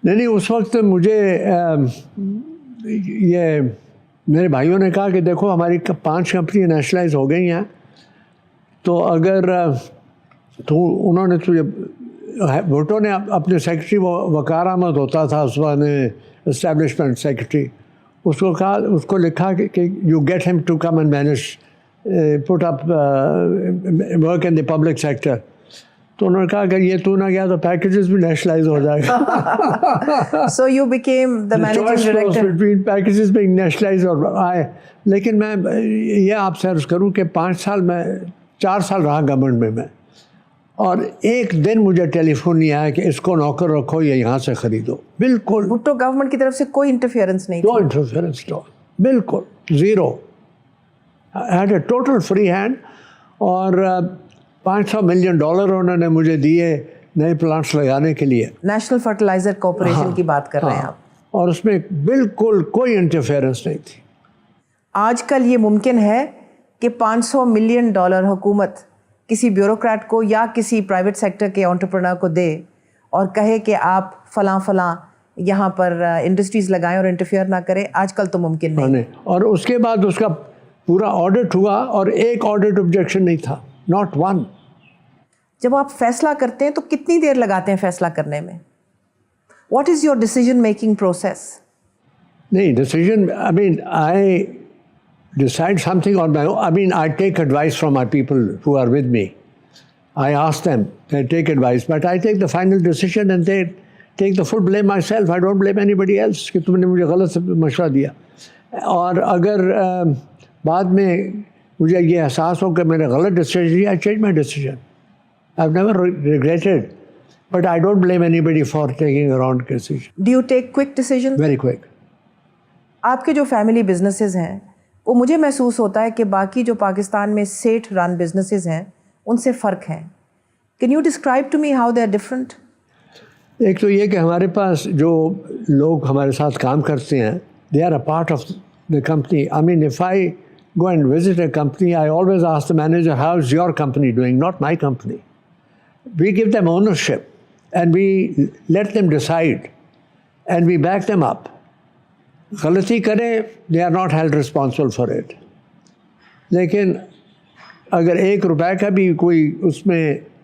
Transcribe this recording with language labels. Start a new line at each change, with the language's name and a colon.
Urdu: نہیں, اس وقت مجھے یہ میرے بھائیوں نے کہا کہ دیکھو ہماری 5 کمپنی نیشنلائز ہو گئی ہیں, تو اگر تو انہوں نے تجھے بھٹو نے اپنے سیکرٹری وقار احمد ہوتا تھا اس وقت اسٹیبلشمنٹ سیکرٹری, اس کو کہا, اس کو لکھا کہ
English: You get him to come and manage put up work in the public sector.
Urdu: تو انہوں نے کہا کہ یہ تو نہ گیا تو پیکیجز بھی نیشنلائز ہو جائے گا.
English: So you became the managing director. Between packages being nationalized
Urdu: اور آئے. لیکن میں یہ آپ سے عرض کروں کہ 4 سال رہا گورنمنٹ میں, اور ایک دن مجھے ٹیلی فون نہیں آیا کہ اس کو نوکر رکھو یا یہاں سے خریدو. بالکل بھٹو گورنمنٹ کی طرف سے کوئی انٹرفیئرنس نہیں,
English: no interference at all,
Urdu: بالکل zero.
English: I had a total free hand.
Urdu: اور $500 ملین انہوں نے مجھے دیے نئے پلانٹس لگانے کے لیے. نیشنل فرٹیلائزر کارپوریشن کی بات کر رہے ہیں آپ, اور اس میں بالکل کوئی انٹرفیئرنس نہیں تھی. آج کل یہ ممکن ہے کہ $500 ملین حکومت کسی بیوروکریٹ کو یا کسی پرائیویٹ سیکٹر کے انٹرپرنر کو دے اور کہے کہ آپ فلاں یہاں پر انڈسٹریز لگائیں اور انٹرفیئر نہ کریں؟ آج کل تو ممکن نہیں. اور اس کے بعد اس کا پورا آڈٹ ہوا اور ایک آڈٹ آبجیکشن نہیں تھا,
English: Not one.
Urdu: جب آپ فیصلہ کرتے ہیں تو کتنی دیر لگاتے ہیں فیصلہ کرنے میں؟
English: What is your decision making process?
Urdu: نہیں,
English: Decision I decide something on my own. I take advice from my people who are with me. I ask them, they take advice, but I take the final decision and they take the full blame myself. I don't blame anybody else
Urdu: کہ تم نے مجھے غلط مشورہ دیا. اور اگر بعد میں مجھے یہ احساس ہو کہ میں نے غلط ڈیسیجن لیا,
English: I change my decision. I've never regretted, but I don't blame anybody for taking a wrong decision. Do you take quick decisions? Very quick.
Urdu: آپ کے جو فیملی بزنسز ہیں وہ مجھے محسوس ہوتا ہے کہ باقی جو پاکستان میں سیٹ رن بزنسز ہیں ان سے فرق ہیں.
English: Can you describe to me how they are different?
Urdu: ایک تو یہ کہ ہمارے پاس جو لوگ ہمارے ساتھ کام کرتے ہیں,
English: they are a part of the company. If I go and visit a company, I always ask the manager, how is your company doing? Not my company. We give them ownership and we let them decide and we back them up.
Urdu: غلطی کریں,
English: they are not held responsible for it.
Urdu: لیکن اگر 1 روپے کا بھی کوئی اس میں